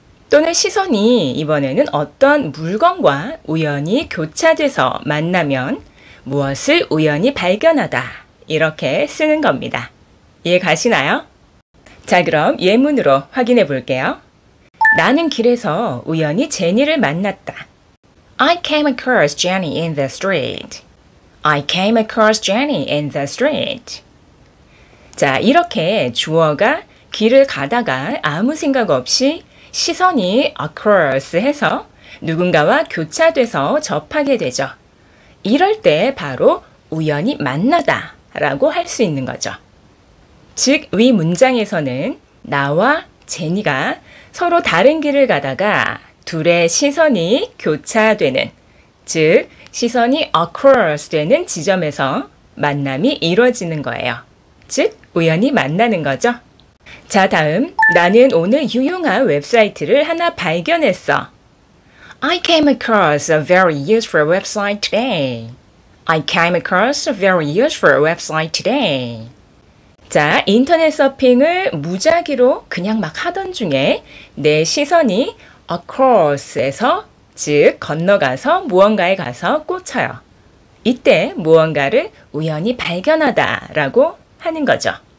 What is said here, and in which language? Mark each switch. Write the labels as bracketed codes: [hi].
[ko] 또는 시선이 이번에는 어떤 물건과 우연히 교차돼서 만나면 무엇을 우연히 발견하다 이렇게 쓰는 겁니다. 이해 가시나요? 자, 그럼 예문으로 확인해 볼게요. 나는 길에서 우연히 제니를 만났다. [en] I came across Jenny in the street. I came across Jenny in the street. [ko] 자, 이렇게 주어가 길을 가다가 아무 생각 없이 시선이 across 해서 누군가와 교차돼서 접하게 되죠. 이럴 때 바로 우연히 만나다 라고 할 수 있는 거죠. 즉, 위 문장에서는 나와 제니가 서로 다른 길을 가다가 둘의 시선이 교차되는, 즉 시선이 across 되는 지점에서 만남이 이루어지는 거예요. 즉, 우연히 만나는 거죠. 자, 다음 나는 오늘 유용한 웹사이트를 하나 발견했어. [en] I came across a very useful website today. I came across a very useful website today. [ko] 자, 인터넷 서핑을 무작위로 그냥 막 하던 중에 내 시선이 across에서, 즉 건너가서 무언가에 가서 꽂혀요. 이때 무언가를 우연히 발견하다 라고 하는 거죠.